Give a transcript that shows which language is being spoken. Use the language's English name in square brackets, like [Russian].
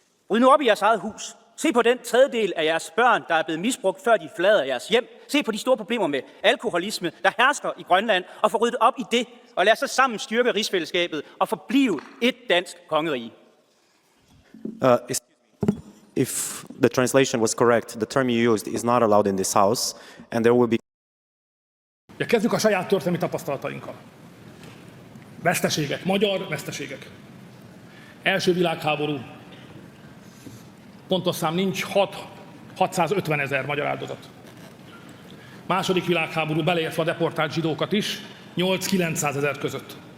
[Danish] Ryd nu op i jeres eget hus. Se på den tredjedel af jeres børn, der er blevet misbrugt, før de forlader jeres hjem. Se på de store problemer med alkoholisme, der hersker i Grønland, og få ryddet op i det, og lad os så sammen styrke rigsfællesskabet og forblive et dansk kongerige. [English] If the translation was correct, the term you used is not allowed in this house, and there will be... [Hungarian] Ja, kezdjük a saját történelmi tapasztalatainkkal. Veszteségek, magyar veszteségek. Első világháború. Pontos szám nincs, 650 000 magyar áldozat. Második világháború, beleértve a deportált zsidókat is, 8-900 000 között.